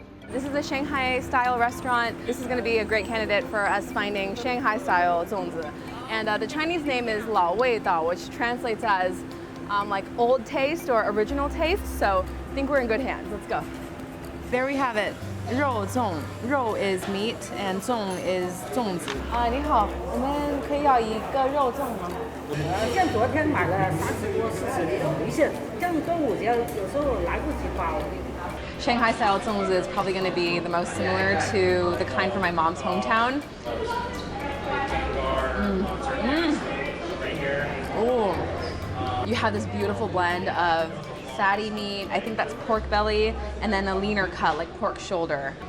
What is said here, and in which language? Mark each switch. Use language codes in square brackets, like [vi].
[en] This is a Shanghai-style restaurant. This is going to be a great candidate for us finding Shanghai-style zongzi. And the Chinese name is 老味道, which translates as like old taste or original taste. So I think we're in good hands. Let's go. There we have it. 肉粽. 肉 is meat and 粽 is 粽子. [zh] 你好，我们可以要一个肉粽吗？像昨天买了30多、40的，没事。像端午节有时候来不及包。 [en] Shanghai style zongzi is probably going to be the most similar to the kind from my mom's hometown. Oh, you have this beautiful blend of fatty meat, I think that's pork belly, and then a leaner cut like pork shoulder.